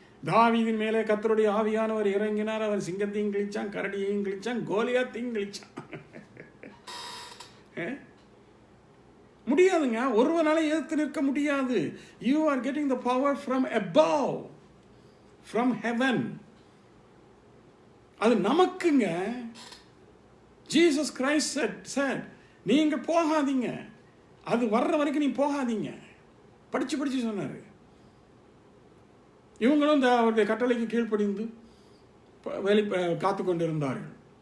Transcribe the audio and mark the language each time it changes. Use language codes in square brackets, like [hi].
[ta] தாவீதின் மேலே கர்த்தருடைய ஆவியானவர் இறங்கினார், அவர் சிங்கத்தையும் கிழிச்சான், கரடியையும் கிழிச்சான், கோலியாத்தையும் கிழிச்சான். முடியாதுங்க, ஒருவனால எதிர்த்து நிற்க முடியாது. [en] You are getting the power from above, from heaven. [ta] அது நமக்குங்க. [en] Jesus Christ said, [ta] நீங்க போகாதீங்க, அது வர்ற வரைக்கும் நீ போகாதீங்க. படிச்சு சொன்னாரு. இவங்களும் அவருடைய கட்டளைக்கு கீழ்ப்படிந்து காத்து கொண்டிருந்தார்கள்.